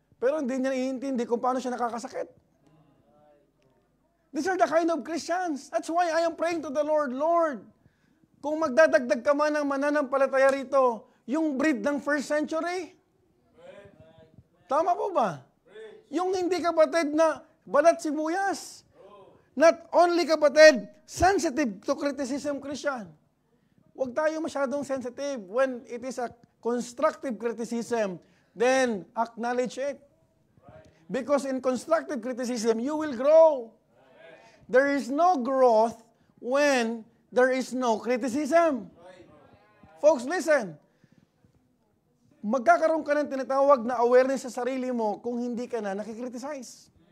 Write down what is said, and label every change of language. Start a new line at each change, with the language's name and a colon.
Filipino: Pero hindi niya iintindi kung paano siya nakakasakit.
English: These are the kind of Christians. That's why I am praying to the Lord,
Filipino: Lord, kung magdadagdag ka man ng mananampalataya rito, yung breed ng first century. Tama po ba? Yung hindi kapatid na balat sibuyas.
English: Not only kapatid, sensitive to criticism Christian.
Filipino: Huwag tayo masyadong sensitive.
English: When it is a constructive criticism, then acknowledge it. Because in constructive criticism, you will grow. There is no growth when there is no criticism. Folks, listen.
Filipino: Magkakaroon ka ng tinatawag na awareness sa sarili mo kung hindi ka na nakikriticize.